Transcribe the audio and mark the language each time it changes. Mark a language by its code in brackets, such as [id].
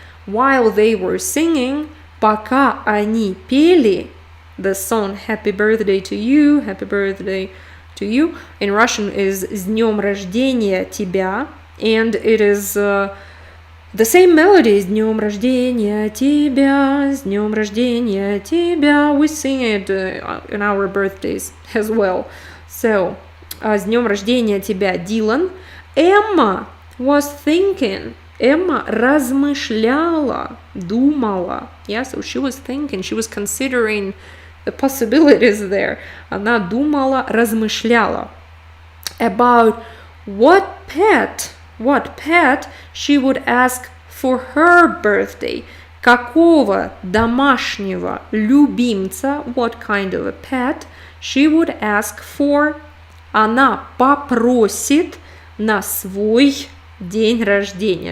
[en] While they were singing, [ru] пока они пели [en] the song Happy Birthday to You, Happy Birthday to You, in Russian is [ru] С днем рождения тебя, [en] and it is the same melody, [ru] С днем рождения тебя, С днем рождения тебя. [en] We sing it on our birthdays as well. So, [ru] С днем рождения тебя, [en] Dylan. Emma was thinking. [ru] Emma размышляла, думала. [en] Yeah, so she was thinking, she was considering the possibilities there. [ru] Она думала, размышляла. [en] About what pet she would ask for her birthday. [ru] Какого домашнего любимца, [en] what kind of a pet, she would ask for, [ru] она попросит на свой день рождения.